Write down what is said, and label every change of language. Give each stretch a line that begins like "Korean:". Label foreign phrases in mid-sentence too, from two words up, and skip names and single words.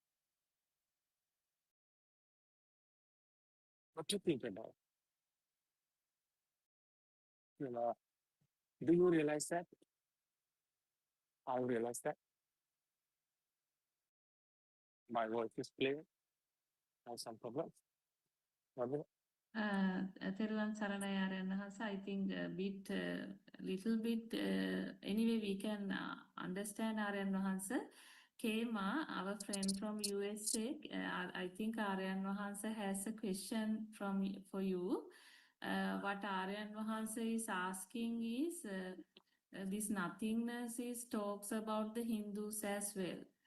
English: What do you think about? You know, do you realize that? I realize that. My voice is clear. I have some problems.
Sinhala: තෙරුවන් සරණයි ආර්යයන් වහන්සේ.
English: I think a bit, little bit, anyway we can understand
Sinhala: ආර්යයන් වහන්සේ.
English: Kema, our friend from USA, I think Aryan Wahansa has a question for you. What Aryan Wahansa is asking is, this nothingness is talks about the Hindus as well.